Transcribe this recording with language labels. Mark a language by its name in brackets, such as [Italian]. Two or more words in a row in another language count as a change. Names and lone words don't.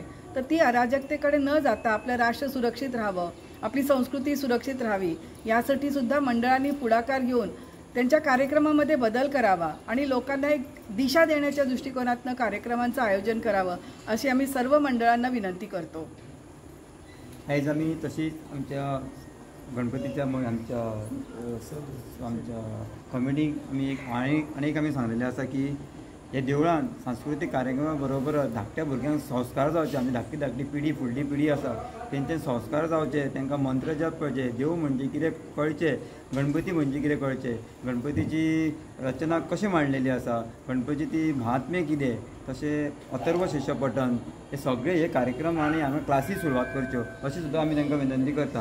[Marathi] तर ती अराजकतेकडे न जाता आपलं राष्ट्र सुरक्षित राहावं, आपली संस्कृती सुरक्षित राहावी यासाठी सुद्धा मंडळांनी पुढाकार घेऊन त्यांच्या कार्यक्रमामध्ये बदल करावा आणि लोकांना एक दिशा देण्याच्या दृष्टिकोनातनं कार्यक्रमांचं आयोजन करावं अशी आम्ही सर्व मंडळांना विनंती करतो. [Konkani] आयज आमी तशीच आमच्या गणपतीच्या आमच्या कमिटीक आमी आनी एक आमी सांगलेलें आसा की हे देवळान सांस्कृतीक कार्यक्रमा बरोबर धाकट्या भुरग्यांक संस्कार जावचे. आमची धाकटी पिढी फुडली पिढी आसा तेंचे संस्कार जावचे, तांकां मंत्र जप कळचे, देव म्हणजे कितें कळचें, गणपती म्हणजे कितें कळचें, गणपतीची रचना कशी मांडलेली आसा, गणपतीची ती महात्म्य कितें, तशें अथर्व शिष्य पठण हे सगळे हे कार्यक्रम आनी हांगा क्लासी सुरवात करच्यो अशी सुद्दां आमी तांकां विनंती करता.